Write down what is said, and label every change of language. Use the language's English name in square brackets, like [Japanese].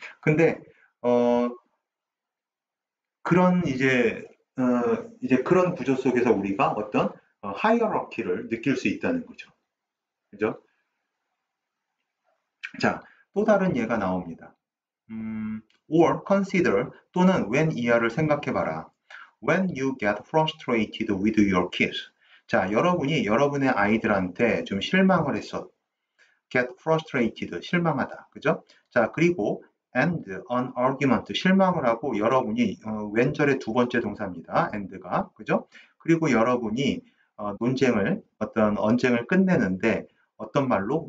[Korean] 근데 그런 이제 그런 구조 속에서 우리가 어떤 하이어러키를 느낄 수 있다는 거죠. 그죠? 자, 또 다른 예가 나옵니다. [English] or consider [Korean] 또는 when 이하를 생각해봐라. [English] When you get frustrated with your kids. [Korean] 자, 여러분이 여러분의 아이들한테 좀 실망을 했어. [English] get frustrated, [Korean] 실망하다. 그죠? 자, 그리고 [English] and an argument, [Korean] 실망을 하고 여러분이 왼절의 두 번째 동사입니다. and가. 그죠? 그리고 여러분이 어떤 언쟁을 끝내는데 어떤 말로?